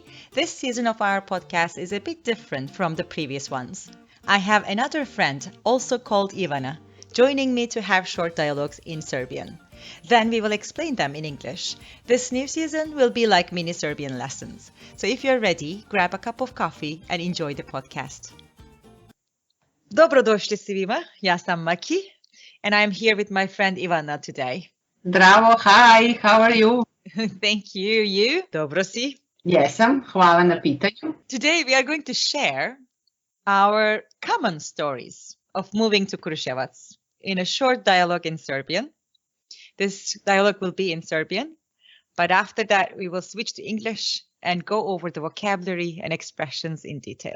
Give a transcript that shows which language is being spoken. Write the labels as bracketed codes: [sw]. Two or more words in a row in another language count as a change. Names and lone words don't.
[en] This season of our podcast is a bit different from the previous ones. I have another friend, also called Ivana, joining me to have short dialogues in Serbian. Then we will explain them in English. This new season will be like mini Serbian lessons. So if you're ready, grab a cup of coffee and enjoy the podcast. [sr] Dobrodošli svima. Ja sam [en] Maki and I'm here with my friend Ivana today. Zdravo, hi, how are you? Thank you. You? [sr] Dobro si? Jesam, hvala na pitanju. [en] Today we are going to share our common stories of moving to Kruševac in a short dialogue in Serbian. This dialogue will be in Serbian, but after that we will switch to English and go over the vocabulary and expressions in detail.